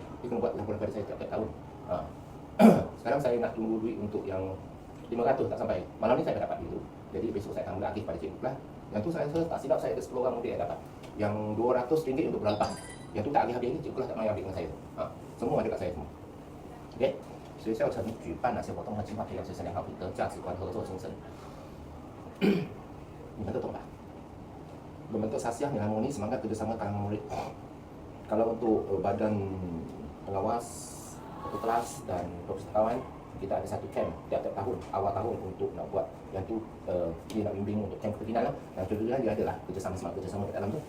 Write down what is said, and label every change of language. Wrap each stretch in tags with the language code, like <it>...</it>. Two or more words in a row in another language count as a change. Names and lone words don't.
<ms>Dia kena buat laporan pada saya tiap-tiap tahun. Sekarang saya nak tunggu duit untuk yang 500 tak sampai. Malam ni saya dah dapat duit tu. Jadi besok saya akan agih pada cikgu kelas. Yang tu saya tak silap saya ada 10 orang murid yang dapat. Yang RM200 untuk bulan lepas. Yang tu tak agih habis ni cikgu kelas tak main ambil dengan saya. Semua ada kat saya semua. Okey.</ms> <zh>学校曾举办哪些活动和计划培养学生良好品德、价值观、合作精神？你们都懂吧</zh> <ms>？Membentuk sasiah yang harmoni, semangat kerjasama kalangan murid. Kalau untuk badan pengawas, ketua kelas dan perpustakaan, kita ada satu camp tiap-tiap tahun, awal tahun untuk nak buat. Yang tu dia nak bimbing untuk camp kepimpinan lah. Dan contohnya dia ada lah kerjasama kat dalam tu.</ms>